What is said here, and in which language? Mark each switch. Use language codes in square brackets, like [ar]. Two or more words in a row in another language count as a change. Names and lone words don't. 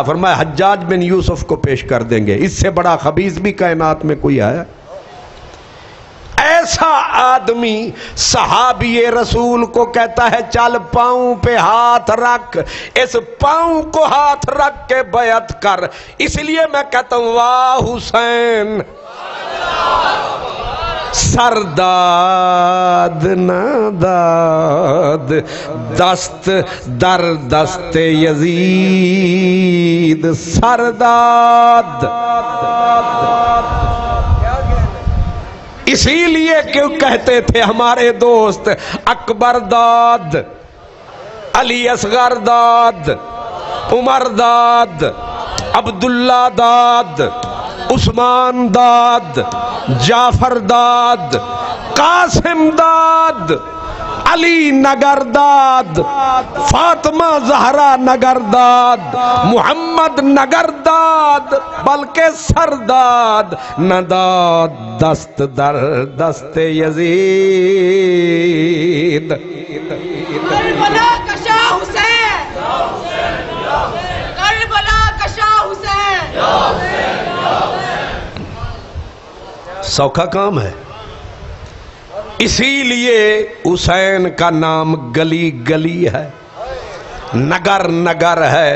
[ur] فرمایا حجاج بن یوسف کو پیش کر دیں گے، اس سے بڑا خبیث بھی کائنات میں کوئی ہے؟ ایسا آدمی صحابی رسول کو کہتا ہے چل پاؤں پہ ہاتھ رکھ، اس پاؤں کو ہاتھ رکھ کے بیعت کر۔ اس لیے میں کہتا ہوں واہ حسین، [fa] سرداد ناداد دست در دست یزید، [ur] سرداد۔ اسی لیے کیوں کہتے تھے ہمارے دوست اکبر داد، علی [fa] اصغر داد، عمر داد، عبداللہ داد، عثمان داد، جعفر داد، قاسم داد، علی نگر داد، فاطمہ زہرا نگر داد، محمد نگر داد، بلکہ سرداد نہ داد دست در دست یزید۔ [ur] کربلا کا شاہ حسین، کربلا کا شاہ حسین۔ سوکھا کام ہے، اسی لیے حسین کا نام گلی گلی ہے، نگر نگر ہے۔